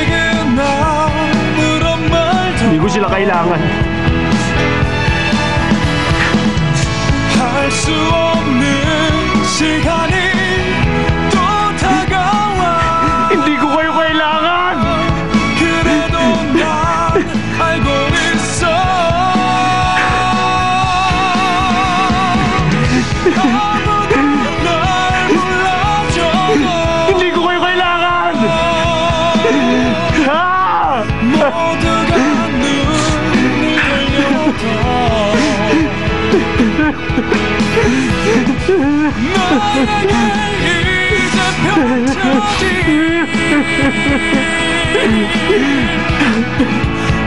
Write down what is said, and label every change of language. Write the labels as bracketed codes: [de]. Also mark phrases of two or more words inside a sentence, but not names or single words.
[tl] Hindi ko sila kailangan. [ko] 할 수 없는 시간이 또 다가와. [tl] Hindi ko kayo kailangan! [ko] 그래도 난 알고 있어. 아무도 날 몰라줘도 [tl] Hindi ko kayo kailangan! Ah! [ko] 모두가 눈을 돌려도 너에게 이제 펼쳐진